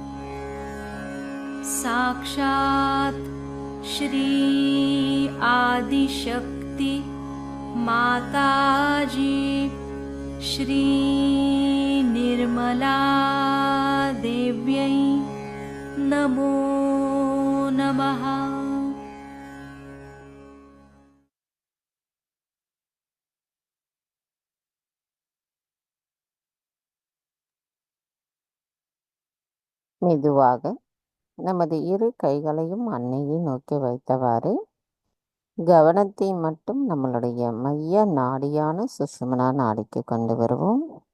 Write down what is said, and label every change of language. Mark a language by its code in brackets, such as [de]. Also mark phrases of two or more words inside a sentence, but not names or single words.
[sa] साक्षात् श्री आदिशक्ति माताजी श्री निर्मला देव्यै नमो नमः। [ta] மெதுவாக நமது இரு கைகளையும் அன்னையை நோக்கி வைத்தவாறு கவனத்தை மட்டும் நம்மளுடைய மைய நாடியான சுஷும்னா நாடிக்கு கொண்டு வருவோம்.